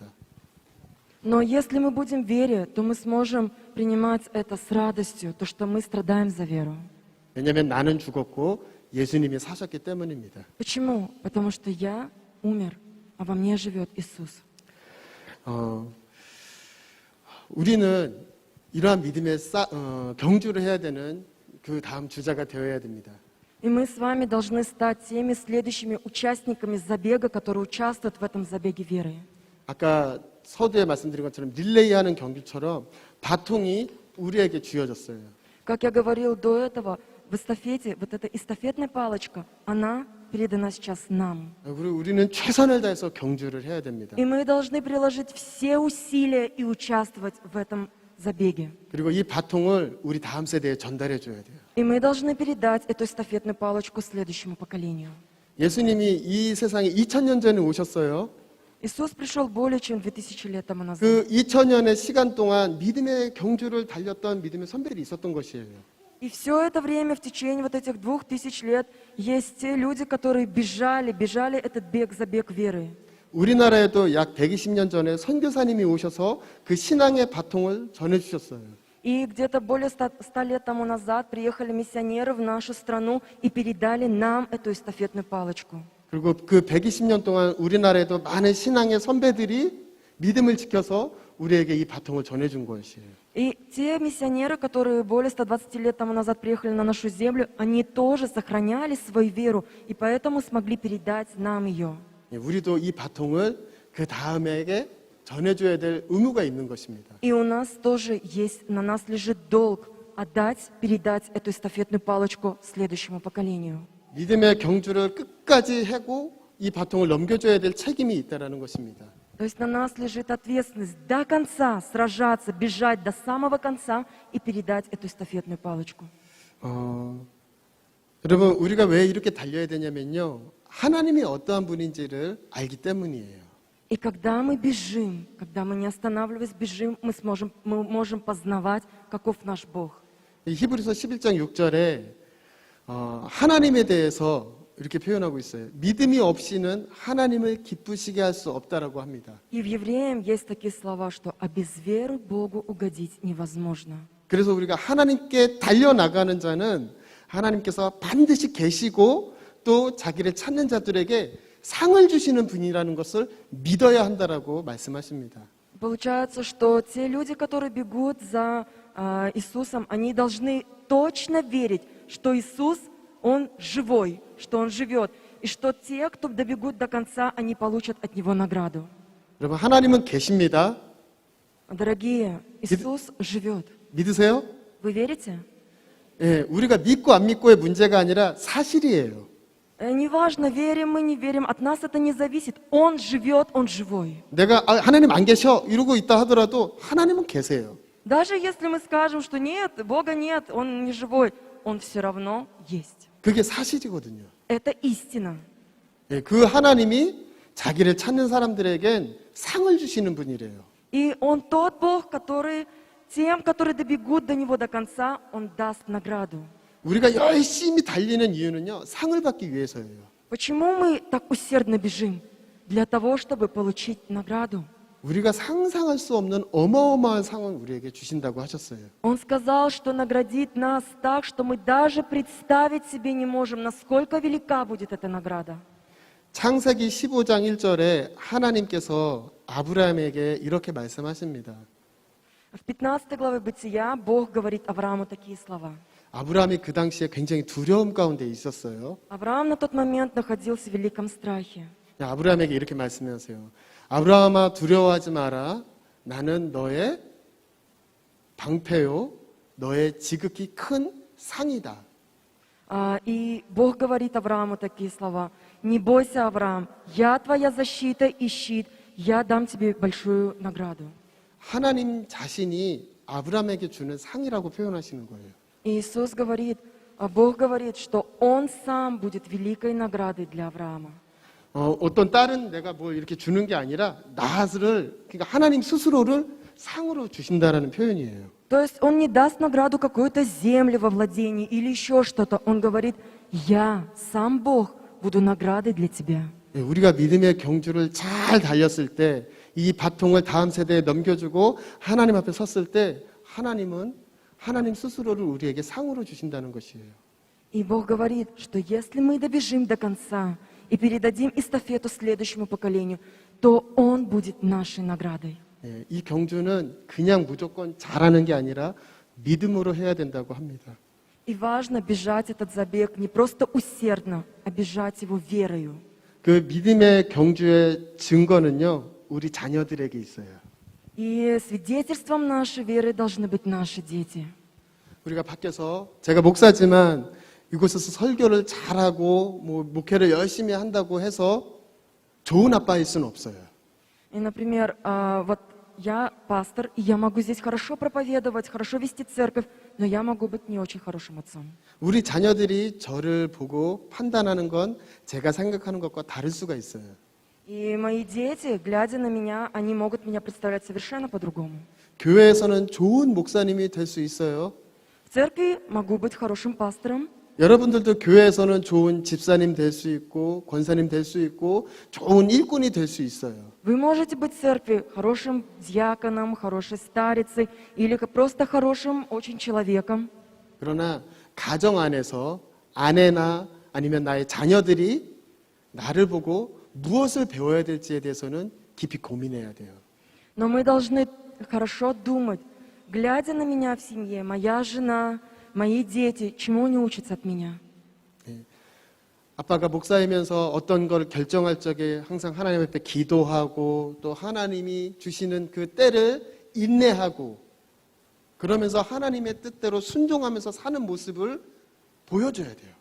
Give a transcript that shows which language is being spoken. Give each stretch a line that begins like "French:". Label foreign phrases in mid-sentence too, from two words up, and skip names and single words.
Russian: Но если мы будем в вере, то мы сможем принимать это с радостью, то, что мы страдаем за веру.
Korean: 왜냐하면 나는 죽었고 예수님이 사셨기 때문입니다.
Russian: Почему? Потому что я умер, а во мне живет Иисус.
Korean: 우리는 이러한 믿음에 경주를 해야 되는 그 다음 주자가 되어야 됩니다.
Russian: И мы с вами должны стать теми следующими участниками забега, которые участвуют в этом забеге веры.
Korean: 아까 서두에 말씀드린 것처럼 릴레이하는 경주처럼 바통이 우리에게 주어졌어요.
Russian: Как я говорил до этого, в эстафете, вот эта эстафетная палочка, она передана сейчас нам.
Korean: 그리고 우리는 최선을 다해서 경주를 해야 됩니다.
Russian: И мы должны приложить все усилия и участвовать в этом забеге.
Korean: 그리고 이 바통을 우리 다음 세대에 전달해 줘야 돼요.
Russian: И мы должны передать эту эстафетную палочку следующему поколению.
Korean: 예수님이 이 세상에 2000년 전에 오셨어요.
Russian: Иисус пришел более чем 2000 лет тому назад.
Korean: 그 2000년의 시간 동안 믿음의 경주를 달렸던 믿음의 선배들이 있었던 것이에요.
Russian: И все это время, в течение вот этих 2000 лет, есть те люди, которые бежали этот бег, забег веры.
Korean: 우리나라에도 약 120년 전에 선교사님이 오셔서 그 신앙의 바통을 전해주셨어요.
Russian: И где-то более 100 лет тому назад приехали миссионеры в нашу страну и передали нам эту эстафетную палочку.
Korean: 그리고 그 120년 동안 우리나라에도 많은 신앙의 선배들이 믿음을 지켜서 우리에게 이 바통을 전해준 것이에요.
Russian: И те миссионеры, которые более 120 лет тому назад приехали на нашу землю, они тоже сохраняли свою веру, и поэтому смогли передать нам ее.
Korean: 우리도 이 바통을 그 다음에게 전해줘야 될 의무가 있는 것입니다.
Russian: И у нас тоже есть, на нас лежит долг отдать, передать эту эстафетную палочку следующему поколению.
Korean: 믿음의 경주를 끝까지 하고 이 바통을 넘겨줘야 될 책임이 있다는 것입니다.
Russian: То есть на нас лежит ответственность до конца сражаться, бежать до самого конца и передать эту эстафетную палочку.
Korean: 여러분 우리가 왜 이렇게 달려야 되냐면요. 하나님이 어떠한 분인지를 알기 때문이에요.
Russian: И когда мы бежим, когда мы не останавливаясь бежим, мы можем познавать, каков наш Бог.
Korean: 히브리서 11장 6절에 하나님에 대해서 이렇게 표현하고 있어요. 믿음이 없이는 하나님을 기쁘시게 할 수 없다라고 합니다.
Russian: И в Евреям есть такие слова, что «а без веры Богу угодить невозможно».
Korean: 그래서 우리가 하나님께 달려나가는 자는 하나님께서 반드시 계시고 또 자기를 찾는 자들에게 상을 주시는 분이라는 것을 믿어야 한다라고 말씀하십니다.
Russian: Получается, что те люди, которые бегут за Иисусом, они должны точно верить, что Иисус, Он живой, что Он живет, и что те, кто добегут до конца, они получат от Него награду.
Korean: 여러분 하나님은 계십니다.
Russian: Дорогие, Иисус живет.
Korean: 믿으세요?
Russian: Вы верите?
Korean: 예, 우리가 믿고 안 믿고의 문제가 아니라 사실이에요.
Russian: Неважно, верим мы, не верим, от нас это не зависит. Он живет, Он живой.
Korean: 내가 하나님 안 계셔 이러고 있다 하더라도 하나님은 계세요.
Russian: Даже если мы скажем, что нет, Бога нет, Он не живой, Он все равно есть.
Korean: 그게 사실이거든요.
Russian: Это истина.
Korean: 예, 그 하나님이 자기를 찾는 사람들에겐 상을 주시는 분이래요.
Russian: И Он тот Бог, который тем, которые добегут до Него до конца, Он даст награду.
Korean: 우리가 열심히 달리는 이유는요, 상을 받기 위해서예요.
Russian: Почему мы так усердно бежим? Для того, чтобы получить награду.
Korean: 우리가 상상할 수 없는 어마어마한 상을 우리에게 주신다고 하셨어요.
Russian: Он сказал, что наградит нас так, что мы даже представить себе не можем, насколько велика будет эта награда.
Korean: 창세기 15장 1절에 하나님께서 아브라함에게 이렇게 말씀하십니다.
Russian: В 15 главе Бытия Бог говорит Аврааму такие слова.
Korean: 아브라함이 그 당시에 굉장히 두려움 가운데 있었어요.
Russian: Авраам на тот момент находился в великом страхе.
Korean: 아브라함에게 이렇게 말씀하세요. 아브라함아 두려워하지 마라. 나는 너의 방패요, 너의 지극히 큰 상이다.
Russian: И Бог говорит Аврааму такие слова. «Не бойся, Авраам, я твоя защита и щит, я дам тебе большую награду».
Korean: 하나님 자신이 아브라함에게 주는 상이라고 표현하시는 거예요.
Russian: И Иисус говорит, Бог говорит, что Он сам будет великой наградой для Авраама.
Korean: 어떤 딸은 내가 뭘 이렇게 주는 게 아니라 나를, 그러니까 하나님 스스로를 상으로 주신다라는 표현이에요.
Russian: То есть Он не даст награду какой-то земле во владении или еще что-то. Он говорит, я, сам Бог, буду наградой для тебя.
Korean: 우리가 믿음의 경주를 잘 달렸을 때 이 바통을 다음 세대에 넘겨주고 하나님 앞에 섰을 때 하나님은 하나님 스스로를 우리에게 상으로 주신다는 것이에요.
Russian: И Бог говорит, что если мы добежим до конца и передадим эстафету следующему поколению, то Он будет нашей наградой.
Korean: 이 경주는 그냥 무조건 잘하는 게 아니라 믿음으로 해야 된다고 합니다.
Russian: И важно бежать этот забег не просто усердно, а бежать его верою.
Korean: 그 믿음의 경주의 증거는요, 우리 자녀들에게 있어요.
Russian: И свидетельством нашей веры должны быть наши дети.
Korean: 우리가 밖에서, 제가 목사지만 이곳에서 설교를 잘하고 목회를 열심히 한다고 해서 좋은 아빠일 수는 없어요.
Russian: И, например, вот я пастор, и я могу здесь хорошо проповедовать, хорошо вести церковь, но я могу быть не очень хорошим отцом.
Korean: 우리 자녀들이 저를 보고 판단하는 건 제가 생각하는 것과 다를 수가 있어요.
Russian: И мои дети, глядя на меня, они могут меня представлять совершенно по-другому.
Korean: 교회에서는 좋은 목사님이 될 수 있어요.
Russian: В церкви могу быть хорошим пастором.
Korean: 여러분들도 교회에서는 좋은 집사님 될 수 있고 권사님 될 수 있고 좋은 일꾼이 될 수 있어요.
Russian: Вы можете быть в церкви хорошим диаконом, хорошей старицей или просто хорошим очень человеком.
Korean: 그러나 가정 안에서 아내나 아니면 나의 자녀들이 나를 보고 무엇을 배워야 될지에 대해서는 깊이 고민해야 돼요.
Russian: Но мы должны хорошо думать, глядя на меня в семье, моя жена, мои дети, чему они учатся от меня.
Korean: 아빠가 목사이면서 어떤 걸 결정할 적에 항상 하나님 앞에 기도하고 또 하나님이 주시는 그 때를 인내하고 그러면서 하나님의 뜻대로 순종하면서 사는 모습을 보여줘야 돼요.